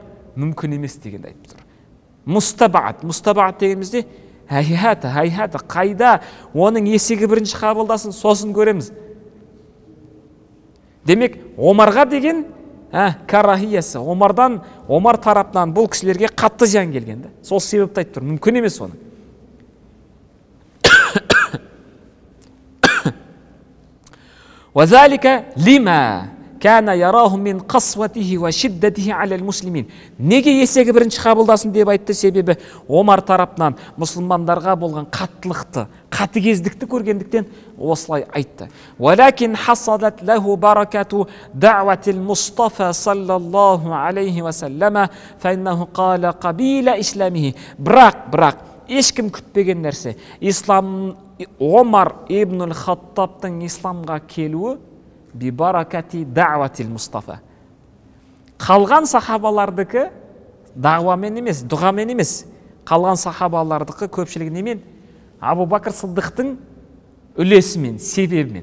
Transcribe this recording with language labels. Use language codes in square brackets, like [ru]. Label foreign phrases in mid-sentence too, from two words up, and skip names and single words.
[kk] Мүмкін емес дегенді айтып тұр. Мұстабаат дегенімізде хайхата, қайда оның есегі бірінші қабылдасын, сосын көреміз. Демек, Омарға деген карахиясы, Омар тарапынан бұл кісілерге қатты зиян келген. Сол себепті айтып тұр, мүмкін емес оны. [ar] وذلك لما كان يراه من قسوته وشدته على المسلمين. [kk] Неге есегі бірінші қабылдасын деп айтты? Себебі Омар тарапынан мұсылмандарға болған қаттылықты, қатыгездікті көргендіктен осылай айтты. [ar] ولكن حصلت له بركة دعوة المصطفى صلى الله عليه وسلم فإنه قال قبيل إسلامه. [kk] Бірақ ешкім күтпеген нәрсе. Омар ибн Хаттабтың исламға келуі [ar] ببركة دعوة المصطفى. [kk] Қалған сахабалардікі дағуамен емес, дұғамен емес. Қалған сахабалардікі көпшілігі немен? Абу Бакр Сыддықтың үлесімен, себебімен.